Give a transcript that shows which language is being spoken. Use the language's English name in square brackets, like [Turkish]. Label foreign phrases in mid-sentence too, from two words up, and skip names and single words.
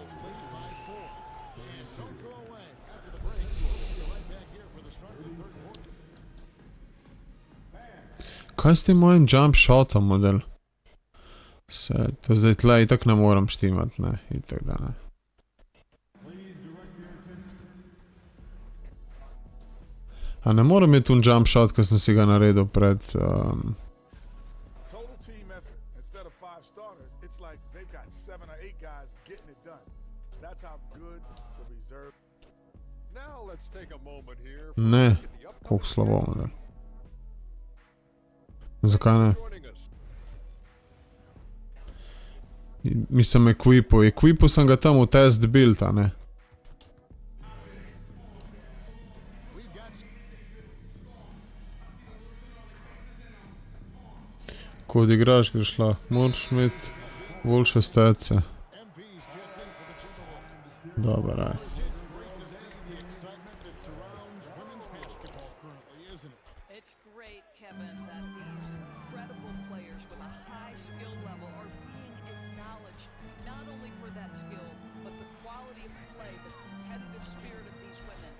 [Slovenian] Kaj s tem mojim [English] jump shotom [Slovenian] model? Se, to zdaj tle itak ne moram štimat, ne, itak da ne. A ne moram imeti un [English] jump shot, [Slovenian] ko sem si ga naredil pred... Ne, koliko slabo model. Zakaj ne? Mislim, equipu sem ga tam v [English] test build, [Slovenian] a ne. Ko odigraš, greš lahko. Moraš imeti boljše stece. Dobar, aj. [English] It's great, Kevin, that these incredible players with a high skill level are being acknowledged, not only for that skill, but the quality of play, the competitive spirit of these women.